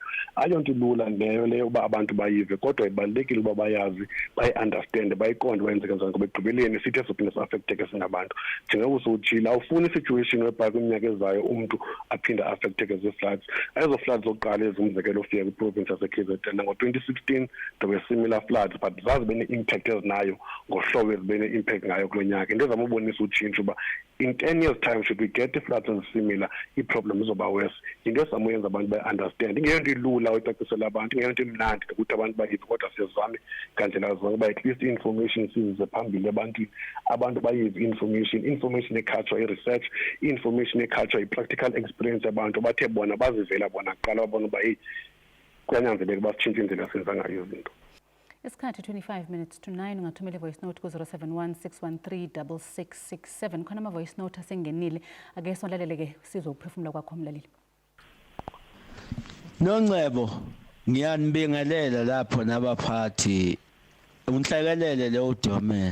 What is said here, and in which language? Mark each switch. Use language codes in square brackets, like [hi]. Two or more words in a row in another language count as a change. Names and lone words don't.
[xh] Ayonto ilula leyo uba abantu bayive kodwa ibalulekile uba bayazi bayi-understand bayiqonde bayenzeka njani ngoba ekugqibeleni sithi esophinda si-affecteke singabantu. Njengoba usutshila awufuni i- [en] situation whereby [xh] kwiminyaka ezayo umuntu aphinde affecteke zii-floods. Ezo floods zokuqala ezumzekelo ofika kwiprovince yase-KZN ngo-2016 [en] there were similar floods but [xh] zazi bene-impact ezinayo ngohlobo ezibene-impact ngayo kulo nyaka. Into ezama ubonisa utshintsho uba [en] in 10 years time should we get the floods [xh] ezisimilar i-problem izoba [en] worse. [xh] Into ezama uyenza abantu bayi-understand. Ingeyonto ilula uyicacisela abantu, ingeyonto imnandi ukuthi abantu bayive kodwa siyazame ngandlela zonke uba [en] at least information [xh] sizize phambili ebantwini, abantu bayive information ekhatshwa i-research, information ekhatshwa i-practical experience yabantu bathe bona bazivela bona kuqala babona uba heyi kuyanyanzeleka basitshintshe indlela senza ngayo izinto. [zu] Isikhathi [en] 25 minutes to 9 [zu] ungathumela [en] voice note [zu] ku 0716136667 khona ama [en] voice note [zu] asengenile ake solalele ke sizophefumula kwakho mlaleli. noNongcebo ngiyanibingelela lapho nabaphathi unhlekelele le udome.